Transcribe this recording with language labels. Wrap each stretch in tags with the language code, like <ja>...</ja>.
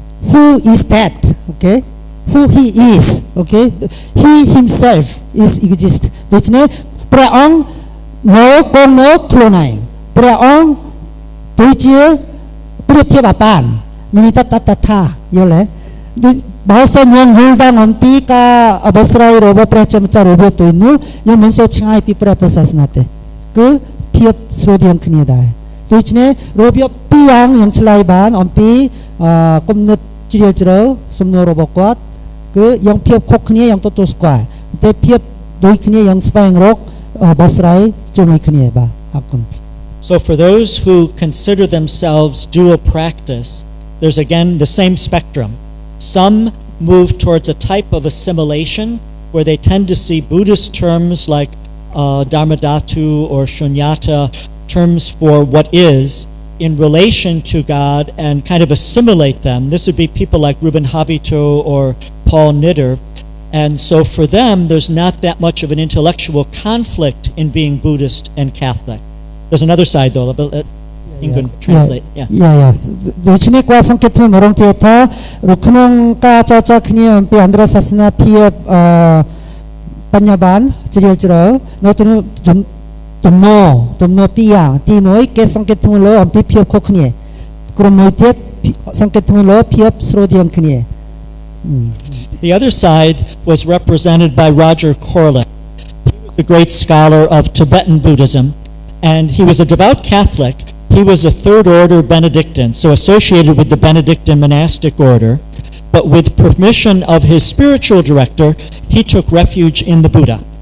<en>who is that okay who he is okay he himself is exist</en> <km>ដូច្នេះព្រះអង្គនៅគង់នៅខ្លួនឯងព្រះអង្គដូចជាប្រៀបធៀបអាបានមានន័យថាតថាយល់ទេបើសិនយើងយល់តាមអំពីការអបស្រ័យរបស់ព្រះជាម្ចាស់របៀបទៅនោះយើងមិនសូវឆ្ងាយពីព្រះពុទ្ធសាសនាទេគឺភាពស្រដៀងគ្នាដែរដូច្នេះរបៀបពីរយ៉ាងយើងឆ្លើយបានអំពី គំនិតជ្រាលជ្រៅសំណួររបស់គាត់គឺយ៉ាងភាពខុសគ្នាយ៉ាងទទួលស្គាល់តែភាពដូចគ្នាយ៉ាងស្វែងរកបោះស្រាយជាមួយគ្នាបាទអរគុណ</km> <en>So for those who consider themselves dual practice, there's again the same spectrum. Some move towards a type of assimilation where they tend to see Buddhist terms like Dharmadhatu or Shunyata, terms for what is, in relation to God and kind of assimilate them. This would be people like Ruben Habito or Paul Nitter. And so for them, there's not that much of an intellectual conflict in being Buddhist and Catholic. There's another side though. You can translate. Yeah. Yeah.</en> <km>ដូច្នេះគាត់សង្កេតធ្វើម្ដងទៀតថាក្នុងការចរចាគ្នាអំពីអន្តរសាសនាភាពបញ្ញបានជ្រាលជ្រៅនៅក្នុងទំនោរពីរយ៉ាងទី1គេសង្កេតធ្វើលើអំពីភាពខុសគ្នាក្រុមមួយទៀតសង្កេតធ្វើលើភាពស្រួលជាងគ្នា</km> <en>The other side was represented by Roger Corliss. He was a great scholar of Tibetan Buddhism, and he was a devout Catholic. He was a third order Benedictine, so associated with the Benedictine monastic order. But with permission of his spiritual director, he took refuge in the Buddha.</en>